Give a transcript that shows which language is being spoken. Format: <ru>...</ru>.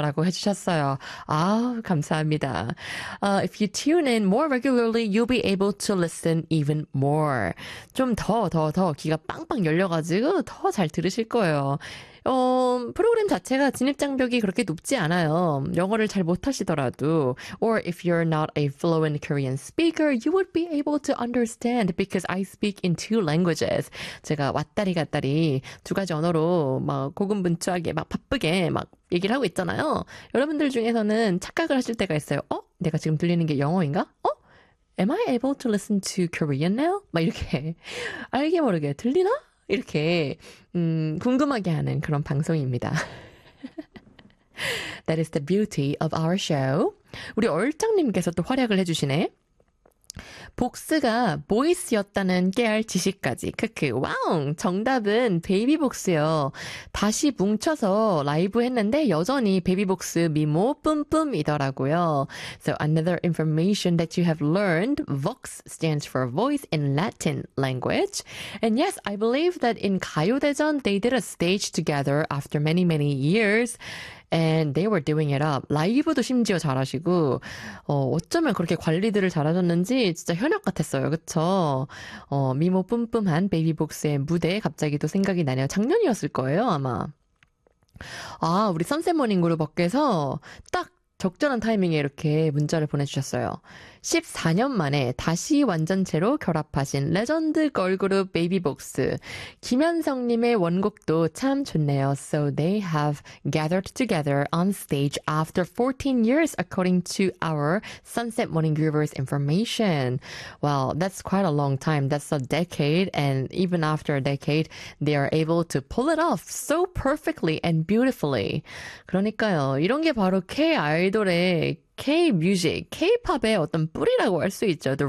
<ko>라고 해주셨어요. 아, 감사합니다.</ko> <en>If you tune in more regularly, you'll be able to listen even more.</en> <ko>좀 더 귀가 빵빵 열려가지고 더잘 들으실 거예요. 프로그램 자체가 진입장벽이 그렇게 높지 않아요. 영어를 잘 못하시더라도.</ko> <en>Or if you're not a fluent Korean speaker, you would be able to understand because I speak in two languages.</en> <ko>제가 왔다리 갔다리 두 가지 언어로 막 고군분투하게 막 바쁘게 막 얘기를 하고 있잖아요. 여러분들 중에서는 착각을 하실 때가 있어요. 어? 내가 지금 들리는 게 영어인가? 어?</ko> <en>Am I able to listen to Korean now?</en> <ko>막 이렇게 알게 모르게 들리나? 이렇게 궁금하게 하는 그런 방송입니다.</ko> <en>That is the beauty of our show.</en> <ko>우리 얼짱님께서 또 활약을 해주시네. 복스가 보이스였다는 깨알 지식까지. 크크. 와우. 정답은 베이비 복스요. 다시 뭉쳐서 라이브 했는데 여전히 베이비 복스 미모 뿜뿜이더라고요.</ko> <en>So another information that you have learned. Vox stands for voice in Latin language. And yes, I believe that in 가요대전 they did a stage together after many years. And they were doing it up.</en> <ko>라이브도 심지어 잘하시고, 어쩌면 그렇게 관리들을 잘하셨는지 진짜 현역 같았어요. 그쵸? 미모 뿜뿜한 베이비복스의 무대 갑자기 또 생각이 나네요. 작년이었을 거예요, 아마. 아, 우리 선샘모닝그룹께서 딱 적절한 타이밍에 이렇게 문자를 보내주셨어요. 14년 만에 다시 완전체로 결합하신 레전드 걸그룹 베이비복스. 김현성님의 원곡도 참 좋네요.</ko> <en>So they have gathered together on stage after 14 years according to our Sunset Morning Groovers information. Well, that's quite a long time. That's a decade. And even after a decade, they are able to pull it off so perfectly and beautifully.</en> <ko>그러니까요. 이런 게 바로 K-아이돌의 K-뮤직, K-팝의 어떤 뿌리라고 할수 있죠.</ko>